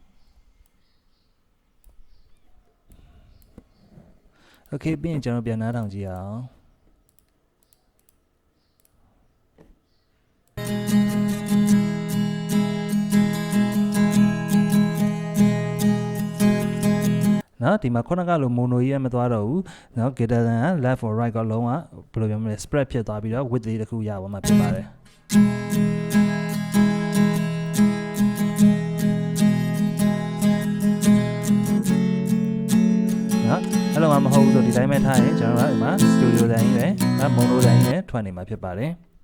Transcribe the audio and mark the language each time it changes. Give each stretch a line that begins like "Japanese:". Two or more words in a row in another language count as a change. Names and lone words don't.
Burmese: Okay ပြီးရင်ကျွန်တော်ပြန်နားထောင်ကြည့်အောင်နော်ဒီမှာခုနကလို mono ကြီးမသွားတော့ဘူးနော် guitar က
English: left or right
Burmese: ကလုံးဝဘယ်လိုပြောမလဲ spread ဖြစ်သွားပြီးတော့ width လေးတစ်ခုရပါမှာဖြစ်ပါတယ် အဲ့လိုမှမဟုတ်ဘူးဆိုဒီတိုင်းပဲထားရင်ကျွန်တော်တို့ဒီမှာ studio တိုင်းပဲဒါ mono တိုင်းပဲထွက်နေမှာဖြစ်ပါတယ်